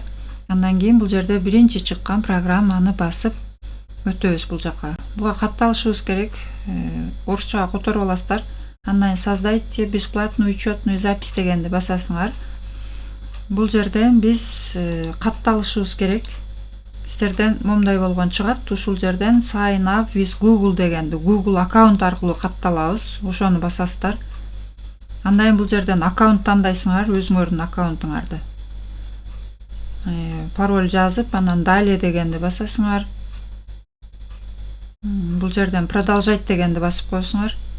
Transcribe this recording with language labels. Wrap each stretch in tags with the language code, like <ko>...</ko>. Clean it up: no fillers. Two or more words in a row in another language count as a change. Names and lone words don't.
<ky>Андан кийин бул жерде биринчи чыккан программаны басып өтөбүз бул жака. Буга катталышыбыз керек. Орусчага которуп аласыздар. Андан кийин</ky> <ru>создайте бесплатную учетную запись</ru> <ky>дегенди басасыңар. Бул жерден биз катталышыбыз керек. Сіздерден момундай болгон чыгат. Ушул жерден</ky> <en>sign up with Google</en> <ky>дегенди Google аккаунт аркылуу катталабыз. Ошону басасыздар. Андан кийин бул жерден аккаунт тандайсыңар, өзүңөрдүн аккаунтуңарды. Пароль жазып, анан далее дегенди басасыңар. Бул жерден продолжать дегенди басып коесуңар.</ky>